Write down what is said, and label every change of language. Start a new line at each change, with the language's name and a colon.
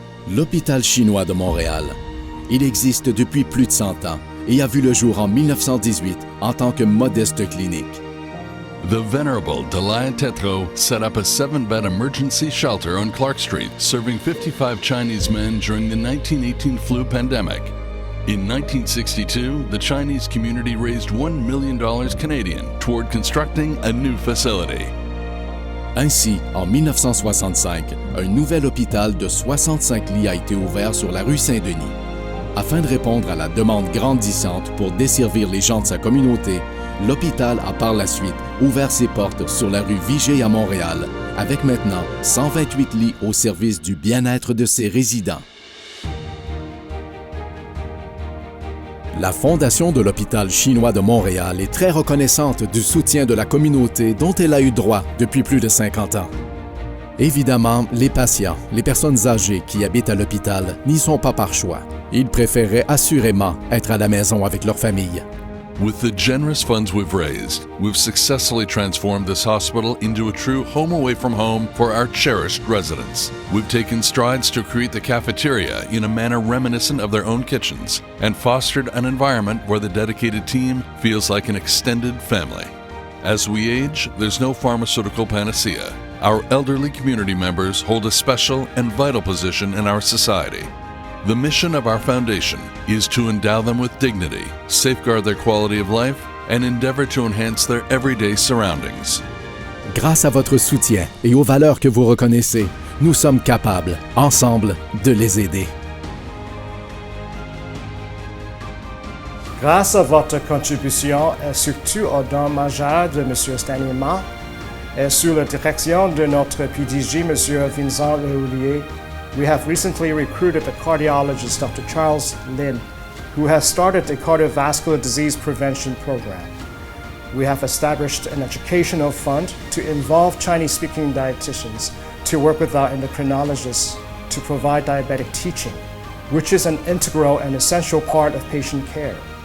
French: L'hôpital chinois de Montréal. Il existe depuis plus de 100 ans et a vu le jour en 1918 en tant que modeste clinique.
English: The venerable Dalai Tetro set up a 7-bed emergency shelter on Clark Street, serving 55 Chinese men during the 1918 flu pandemic. In 1962, the Chinese community raised $1 million Canadian toward constructing a new facility.
French: Ainsi, en 1965, un nouvel hôpital de 65 lits a été ouvert sur la rue Saint-Denis. Afin de répondre à la demande grandissante pour desservir les gens de sa communauté, l'hôpital a par la suite ouvert ses portes sur la rue Vigée à Montréal, avec maintenant 128 lits au service du bien-être de ses résidents. La Fondation de l'Hôpital chinois de Montréal est très reconnaissante du soutien de la communauté dont elle a eu droit depuis plus de 50 ans. Évidemment, les patients, les personnes âgées qui habitent à l'hôpital n'y sont pas par choix. Ils préféraient assurément être à la maison avec leur famille.
English: With the generous funds we've raised, we've successfully transformed this hospital into a true home away from home for our cherished residents. We've taken strides to create the cafeteria in a manner reminiscent of their own kitchens and fostered an environment where the dedicated team feels like an extended family. As we age, there's no pharmaceutical panacea. Our elderly community members hold a special and vital position in our society. The mission of our foundation is to endow them with dignity, safeguard their quality of life, and endeavor to enhance their everyday surroundings.
French: Grâce à votre soutien et aux valeurs que vous reconnaissez, nous sommes capables, ensemble, de les aider. Grâce à votre contribution et surtout aux dons majeurs de M. Stanley Ma et sous la direction de notre PDG, M.
English: Vincent Lehoulier, we have recently recruited a cardiologist, Dr. Charles Lin, who has started a cardiovascular disease prevention program. We have established an educational fund to involve Chinese-speaking dietitians to work with our endocrinologists to provide diabetic teaching, which is an integral and essential part of patient care.